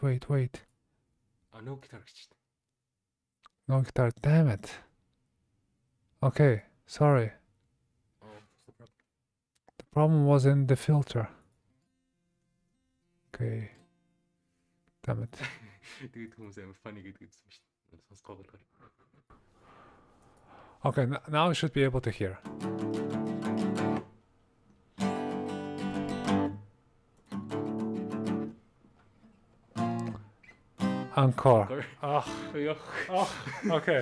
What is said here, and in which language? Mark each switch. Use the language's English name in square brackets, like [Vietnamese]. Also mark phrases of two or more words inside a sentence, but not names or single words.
[English] No guitar гэж. No guitar. Damn it. Okay. Sorry. Oh, what's the problem? The problem was in the filter. Okay. Damn it. [Mongolian] Тэгээд хүмүүс амар funny гэдэг үзсэн шүү дээ. Сонсгоо болгоо. [English] Okay, now you should be able to hear. Encore. Oh, okay.